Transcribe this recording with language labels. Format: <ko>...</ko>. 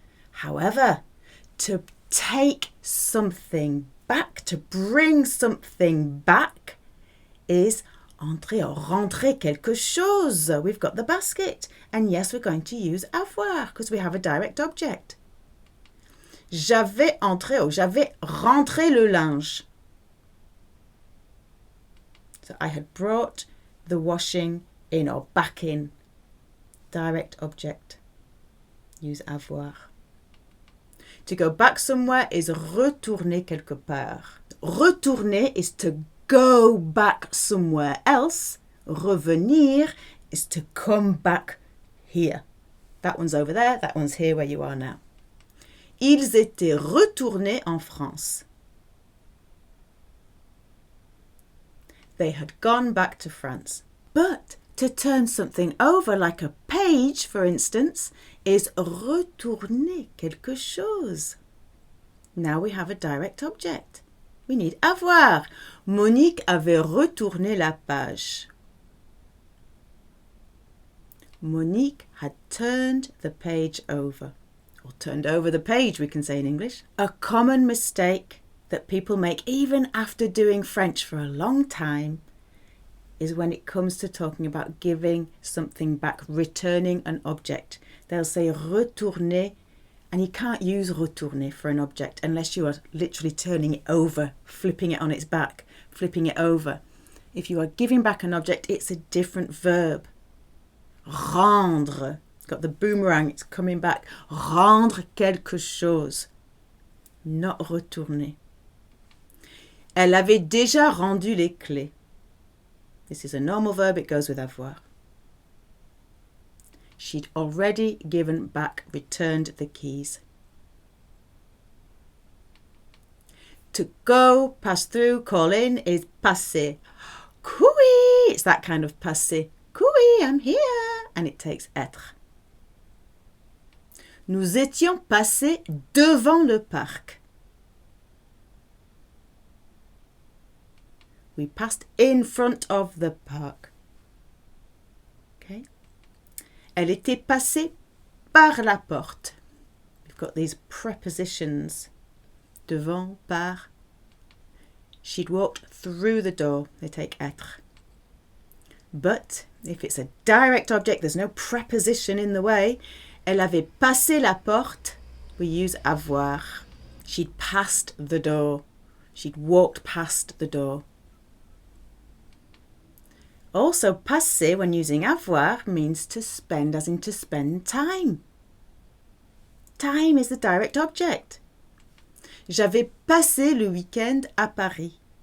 <en>However, to take something back, to bring something back, is</en> <fr>entrer</fr> <en>or</en> <fr>rentrer quelque chose.</fr> <en>We've got the basket. And yes, we're going to use avoir because we have a direct object.</en> <fr>J'avais entré or j'avais rentré le linge.</fr> <en>So I had brought the washing in or back in. Direct object. Use avoir. To go back somewhere is</en> <fr>retourner quelque part.</fr> <en>Retourner is to go back somewhere else. Revenir is to come back here. That one's over there, that one's here where you are now.</en> <fr>Ils étaient retournés en France.</fr> <en>They had gone back to France. But to turn something over, like a page, for instance, is</en> <fr>retourner quelque chose.</fr> <en>Now we have a direct object. We need avoir.</en> <fr>Monique avait retourné la page.</fr> <en>Monique had turned the page over. Or turned over the page, we can say in English. A common mistake that people make even after doing French for a long time is when it comes to talking about giving something back, returning an object. They'll say retourner, and you can't use retourner for an object unless you are literally turning it over, flipping it on its back, flipping it over. If you are giving back an object, it's a different verb. Rendre. Got the boomerang, it's coming back.</en> <fr>Rendre quelque chose.</fr> <en>Not</en> <fr>retourner. Elle avait déjà rendu les clés.</fr> <en>This is a normal verb, it goes with avoir. She'd already given back, returned the keys. To go, pass through, call in is passer. Couille! It's that kind of passer. Couille, I'm here. And it takes être.</en> <fr>Nous étions passés devant le parc.</fr> <en>We passed in front of the park. Okay.</en> <fr>Elle était passée par la porte.</fr> <en>We've got these prepositions. Devant, par. She'd walked through the door. They take être. But if it's a direct object, there's no preposition in the way.</en> <fr>Elle avait passé la porte.</fr> <en>We use avoir. She'd passed the door. She'd walked past the door. Also, passer, when using avoir, means to spend, as in to spend time. Time is the direct object.</en> <fr>J'avais passé le week-end à Paris.</fr>